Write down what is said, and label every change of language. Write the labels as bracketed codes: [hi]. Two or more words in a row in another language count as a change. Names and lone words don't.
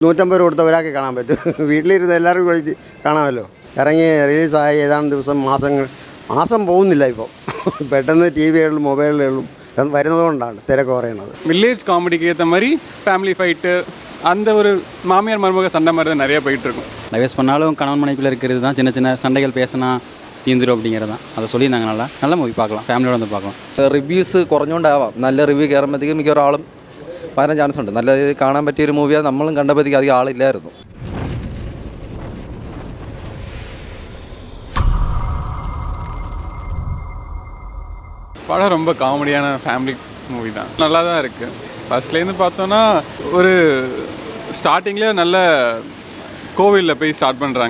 [ml] 150 കൊടുത്ത ഒരാൾക്ക് കാണാൻ പറ്റും. വീട്ടിലിരുന്ന് എല്ലാവർക്കും കഴിച്ച് കാണാമല്ലോ. ഇറങ്ങി റിലീസായി ഏതാനും ദിവസം മാസം പോകുന്നില്ല ഇപ്പോൾ. പെട്ടെന്ന് ടിവികളിലും മൊബൈലുകളിലും വരുന്നതുകൊണ്ടാണ് തിരക്ക് കുറയുന്നത്. [ta] வில்லேஜ் காமெடிக்கு ஏற்ற மாதிரி [en] family fight [ta] அந்த ஒரு மாமியார் மருமக சண்டை மாதிரி தான் நிறையா போயிட்டுருக்கும். டைவர்ஸ் பண்ணாலும் கணவன் மனைவிக்குள்ளே இருக்கிறது தான் சின்ன சின்ன சண்டைகள் பேசினா தீந்துடும் அப்படிங்கிறது தான். அதை சொல்லியிருந்தாங்க. நல்ல மூவி பார்க்கலாம், [ml] ഫാമിലിയോട് വന്ന് பார்க்கலாம். റിവ്യൂസ് കുറഞ്ഞുകൊണ്ടാവാം നല്ല റിവ്യൂ കയറുമ്പോഴത്തേക്കും മിക്ക ഒരാളും വരാൻ ചാൻസ് ഉണ്ട്. നല്ല രീതിയിൽ കാണാൻ പറ്റിയൊരു മൂവിയാണ്. നമ്മളും കണ്ടപ്പോഴത്തേക്കും അധികം ആളില്ലായിരുന്നു. [ta] படம் ரொம்ப காமெடியான [en] family movie [ta] தான், நல்லா தான் இருக்குது. ஃபஸ்ட்லேருந்து பார்த்தோன்னா ஒரு ஸ்டார்டிங்லேயே நல்ல கோவிலில் போய் ஸ்டார்ட் பண்ணுறாங்க.